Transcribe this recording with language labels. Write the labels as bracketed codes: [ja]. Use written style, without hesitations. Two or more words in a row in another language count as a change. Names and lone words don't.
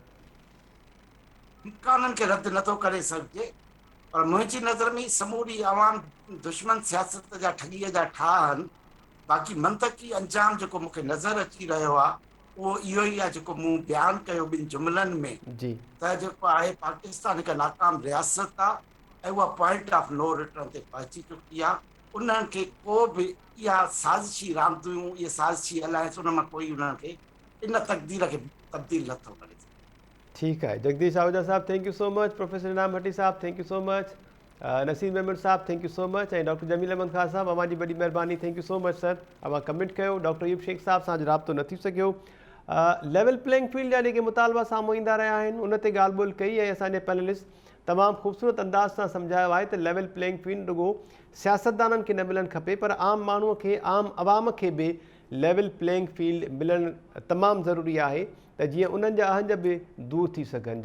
[sd] इम्काननि खे रद्द नथो करे सघिजे, पर मुंहिंजी नज़र में समूरी आवाम दुश्मन सियासत जा ठॻीअ जा ठाह आहिनि। बाक़ी मंतकी अंजाम जेको मूंखे नज़र अची रहियो आहे उहो इहो ई आहे जेको मूं बयानु कयो ॿिनि जुमलनि में, जी त जेको आहे पाकिस्तान हिकु नाकाम रियासत आहे ऐं उहा [en] point of no return [sd] ते पहुची चुकी आहे। उन्हनि खे को बि इहा साज़िशी रांदियूं, इहे साज़िशी अलायंस, उन मां कोई उन्हनि खे इन तक़दीर खे तब्दील नथो करे सघे। ठीकु आहे जगदीश आहूजा साहब, [en] thank you so much. [sd] प्रोफेसर इनाम भट्टी साहब, [en] thank you so much. [sd] नसीम मेमन साहब, [en] thank you so much. [sd] ऐं डॉक्टर जमील अहमद ख़ान साहब, अवां जी वॾी महिरबानी, [en] thank you so much sir. [sd] अवां कमेंट कयो। डॉक्टर अयूब शेख साहब सां राब्तो न थी सघियो। [en] level playing field [sd] जा जेके मुतालबा साम्हूं ईंदा रहिया आहिनि उन ते ॻाल्हि ॿोल कई ऐं असांजे पैनलिस्ट तमामु ख़ूबसूरत अंदाज़ सां सम्झायो आहे त [en] level playing field [sd] रुॻो सियासतदाननि खे न मिलणु खपे, पर आम माण्हूअ खे, आम अवाम खे बि [en] level playing field [sd] मिलणु तमामु ज़रूरी आहे त जीअं उन्हनि जा अहंज बि दूर थी सघनि।